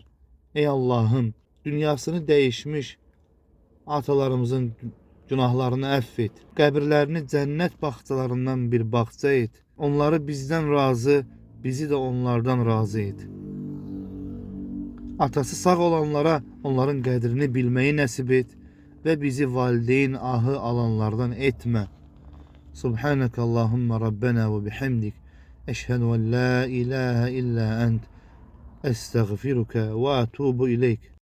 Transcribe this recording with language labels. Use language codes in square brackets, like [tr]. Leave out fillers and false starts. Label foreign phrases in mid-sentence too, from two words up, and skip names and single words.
[az] Ey Allah'ım, dünyasını dəyişmiş atalarımızın günahlarını əff et. Qəbirlərini cənnət bağçalarından bir bağça et. Onları bizdən razı, bizi də onlardan razı et. Atası sağ olanlara onların qədrini bilməyi nəsib et. [tr] ve bizi valideyn ahı alanlardan etme. [ar] سبحانك اللهم ربنا وبحمدك. أشهد أن لا إله إلا أنت. أستغفرك وأتوب إليك.